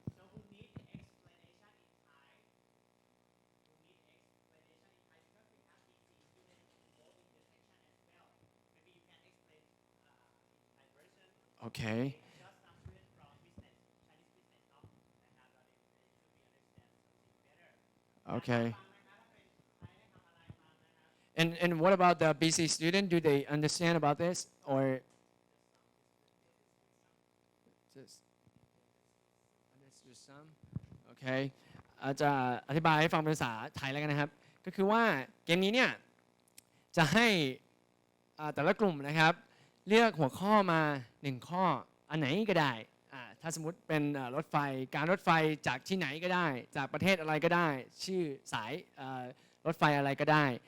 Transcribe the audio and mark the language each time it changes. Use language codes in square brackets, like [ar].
[en] So who need explanation in Thai? Who need explanation in Thai? Because we have PhD students who vote in the section as well. Maybe you can explain in Thai version. Okay. Just some students from business, Chinese business, enough. Okay. [th] ฟังนะคะถ้าเป็นใครได้ทำอะไรฟังนะครับ [en] And what about the BC student? Do they understand about this or just some? Okay. [th] อาจจะอธิบายให้ฟังเป็นภาษาไทยแล้วกันนะครับ ก็คือว่าเกมนี้เนี่ยจะให้แต่ละกลุ่มนะครับเลือกหัวข้อมา1ข้ออันไหนก็ได้ถ้าสมมติเป็นรถไฟการรถไฟจากที่ไหนก็ได้จากประเทศอะไรก็ได้ชื่อสายรถไฟอะไรก็ได้